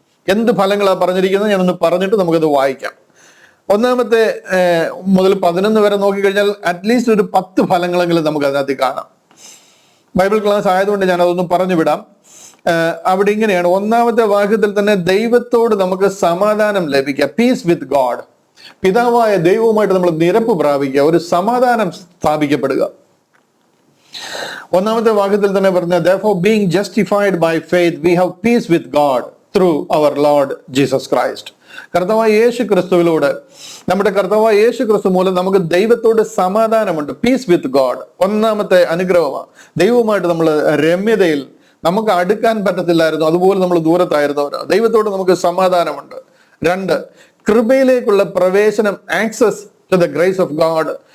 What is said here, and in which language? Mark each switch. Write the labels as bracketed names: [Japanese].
[Malayalam] എന്ത് ഫലങ്ങളാണ് പറഞ്ഞിരിക്കുന്നത് ഞാനൊന്ന് പറഞ്ഞിട്ട് നമുക്കത് വായിക്കാം. 1-ാമത്തെ മുതൽ 11 വരെ നോക്കിക്കഴിഞ്ഞാൽ അറ്റ്ലീസ്റ്റ് ഒരു 10 ഫലങ്ങളെങ്കിലും നമുക്ക് അതിനകത്ത് കാണാം. ബൈബിൾ ക്ലാസ് ആയതുകൊണ്ട് ഞാൻ അതൊന്നും പറഞ്ഞു വിടാം. അവിടെ ഇങ്ങനെയാണ്. 1-ാമത്തെ വാക്യത്തിൽ തന്നെ ദൈവത്തോട് നമുക്ക് സമാധാനം ലഭിക്കുക, [English] Peace with God. [Malayalam] പിതാവായ ദൈവവുമായിട്ട് നമ്മൾ നിരപ്പ് പ്രാപിക്കുക, ഒരു സമാധാനം സ്ഥാപിക്കപ്പെടുക. 1-ാമത്തെ വാക്യത്തിൽ തന്നെ പറഞ്ഞ [English] therefore being justified by faith we have peace with God through our Lord Jesus Christ. [Malayalam] കർത്താവായ യേശു ക്രിസ്തുവിലൂടെ, നമ്മുടെ കർത്താവായ യേശു ക്രിസ്തു മൂലം നമുക്ക് ദൈവത്തോട് സമാധാനമുണ്ട്, [English] Peace with God. [Malayalam] 1-ാമത്തെ അനുഗ്രഹമാണ്. ദൈവവുമായിട്ട് നമ്മൾ രമ്യതയിൽ, നമുക്ക് അടുക്കാൻ പറ്റത്തില്ലായിരുന്നു, അതുപോലെ നമ്മൾ ദൂരത്തായിരുന്നവരാ. ദൈവത്തോട് നമുക്ക് സമാധാനമുണ്ട്. 2, കൃപയിലേക്കുള്ള പ്രവേശനം, [English] Access to the grace of God.